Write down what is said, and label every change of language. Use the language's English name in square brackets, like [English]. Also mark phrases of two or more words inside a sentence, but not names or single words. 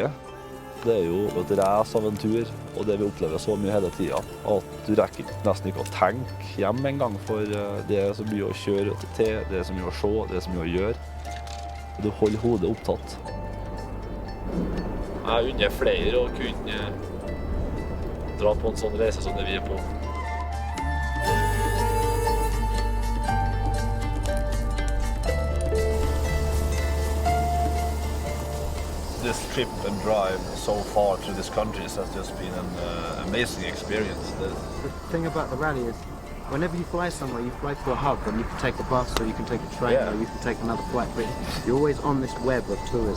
[Norwegian] Det jo et race av en tur, og det vi opplever så mye hele tiden, at du rekker nesten ikke å tenke hjem en gang, for det så mye å kjøre til, det så mye å se, det så mye å gjøre. Du holder hodet opptatt. Jeg unner flere å kunne dra på en sånn reise som det vi på. [English] This trip and drive so far through these countries has just been an amazing experience. The thing about the rally is, whenever you fly somewhere, you fly to a hub and you can take a bus or you can take a train or you can take another flight, but you're always on this web of tourism.